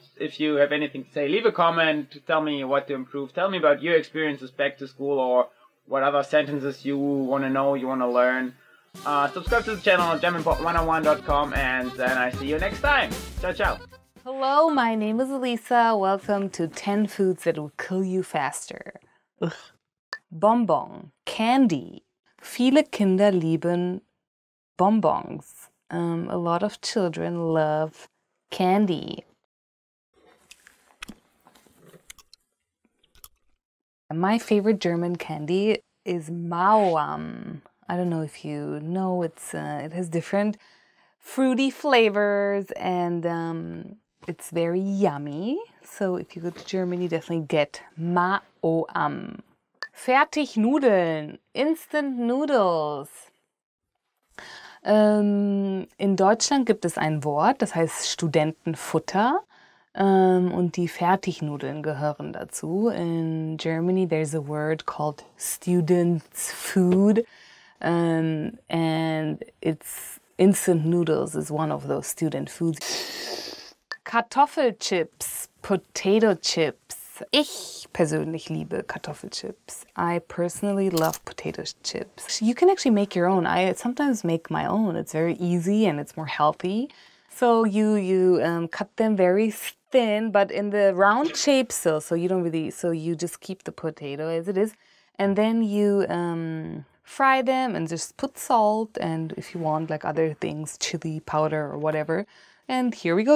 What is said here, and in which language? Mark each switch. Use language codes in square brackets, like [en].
[en] If you have anything to say, leave a comment, tell me what to improve, tell me about your experiences back to school, or what other sentences you want to know, you want to learn. Subscribe to the channel, GermanPod101.com, and then I see you next time. Ciao, ciao. Hello, my name is Elisa. Welcome to 10 foods that will kill you faster. Ugh. Bonbon, candy. [de] Viele Kinder lieben Bonbons. [en] A lot of children love candy. My favorite German candy is Mauam. I don't know if you know, it has different fruity flavors, and it's very yummy. So if you go to Germany, definitely get Mauam. Fertignudeln, Instant Noodles. [de] In Deutschland gibt es ein Wort, das heißt Studentenfutter. Und die Fertignudeln gehören dazu. [en] In Germany, there's a word called students' food, and it's instant noodles is one of those student foods. Kartoffelchips, potato chips. [de] Ich persönlich liebe Kartoffelchips. [en] I personally love potato chips. You can actually make your own. I sometimes make my own. It's very easy and it's more healthy. So you cut them very thin, but in the round shape still. So you don't really. So you just keep the potato as it is, and then you fry them and just put salt and, if you want, like other things, chili powder or whatever. And here we go.